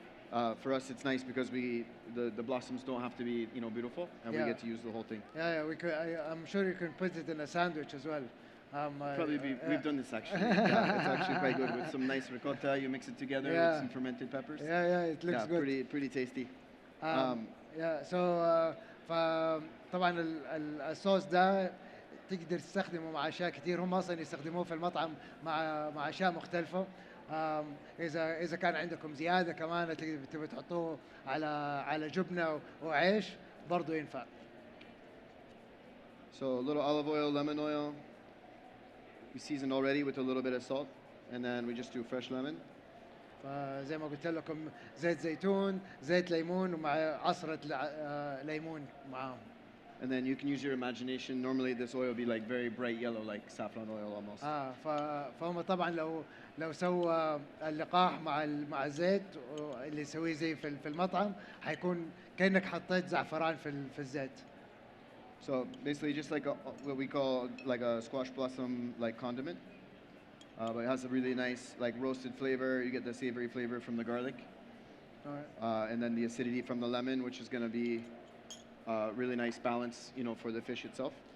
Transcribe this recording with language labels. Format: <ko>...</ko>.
<en>For us, it's nice because the blossoms don't have to be beautiful, and we Yeah. get to use the whole thing. Yeah, we could, I'm sure you can put it in a sandwich as well. We've done this actually. Yeah, it's actually quite good with some nice ricotta. You mix it together with some fermented peppers. Yeah, it looks good. Pretty tasty. Yeah, so</en> <ar>فطبعا الصوص ده تقدر تستخدمه مع اشياء كثير. هم اصلا يستخدموه في المطعم مع اشياء مختلفه. اذا كان عندكم زياده كمان تبي تحطوه على جبنه وعيش برضه ينفع.</ar> <en>So a little olive oil, lemon oil. We seasoned already with a little bit of salt, and then we just do fresh lemon.</en> <ar>فزي ما قلت لكم زيت زيتون، زيت ليمون، ومع عصرة ليمون معاهم.</ar> <en>And then you can use your imagination. Normally this oil will be like very bright yellow, like saffron oil almost.</en> <ar>فهم طبعا لو سوى اللقاح مع الزيت اللي يسويه زي في المطعم حيكون كأنك حطيت زعفران في الزيت.</ar> <en>So basically just like what we call like a squash blossom like condiment. But it has a really nice like roasted flavor. You get the savory flavor from the garlic. All right. And then the acidity from the lemon, which is going to be really nice balance, for the fish itself.</en>